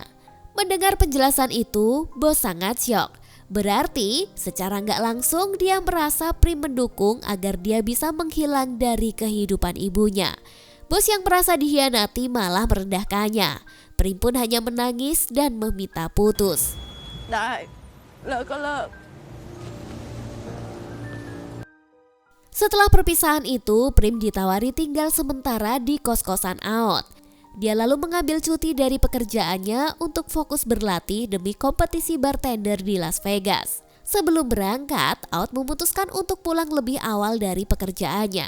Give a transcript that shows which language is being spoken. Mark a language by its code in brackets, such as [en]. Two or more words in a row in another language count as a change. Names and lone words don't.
[id] Mendengar penjelasan itu, bos sangat syok. Berarti secara nggak langsung dia merasa Prim mendukung agar dia bisa menghilang dari kehidupan ibunya. Bos yang merasa dikhianati malah merendahkannya. Prim pun hanya menangis dan meminta putus. [th] ได้เลิกก็เลิก [id] Setelah perpisahan itu, Prim ditawari tinggal sementara di kos-kosan Aot. Dia lalu mengambil cuti dari pekerjaannya untuk fokus berlatih demi kompetisi bartender di Las Vegas. Sebelum berangkat, Aud memutuskan untuk pulang lebih awal dari pekerjaannya.